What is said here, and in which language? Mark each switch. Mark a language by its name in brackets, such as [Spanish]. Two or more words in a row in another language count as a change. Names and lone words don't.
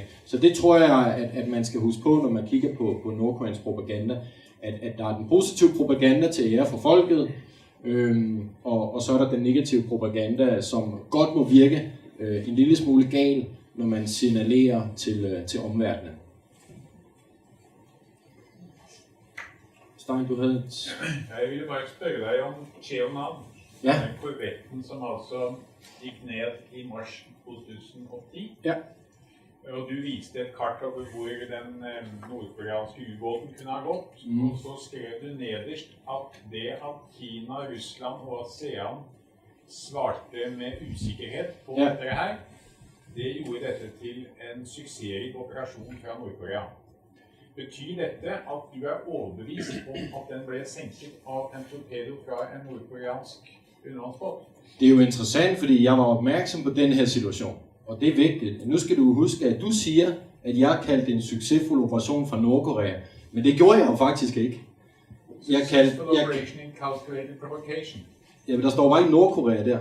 [Danish] Så det tror jeg, at man skal huske på, når man kigger på nordkoreansk propaganda, at der er den positive propaganda til ære for folket, og så er der den negative propaganda, som godt må virke en lille smule gal, når man signalerer til omverdenen. Stein, du havde et... Jeg ville bare spørge dig om Pyongyangs, ja. [Norwegian] Den korvetten, som altså gik ned i mars 2010. Ja. Og du viste et kart over hvor den nordkoreanske ubåten kunne ha gått. Og så skrev du nederst at det at Kina, Russland og ASEAN svarte med usikkerhet på dette her, det gjorde dette til en suksessrik operasjon fra Nordkorea. Betyr dette at du er overbevist om at den ble senket av en torpedo fra en nordkoreansk undervandsbåt? [Danish] Det er jo interessant, fordi jeg var opmærksom på den her situation, og det er vigtigt. Nu skal du huske, at du siger, at jeg kaldte en succesfuld operation fra Nordkorea, men det gjorde jeg jo faktisk ikke. Jeg kaldte... Ja, der står bare ikke Nordkorea der.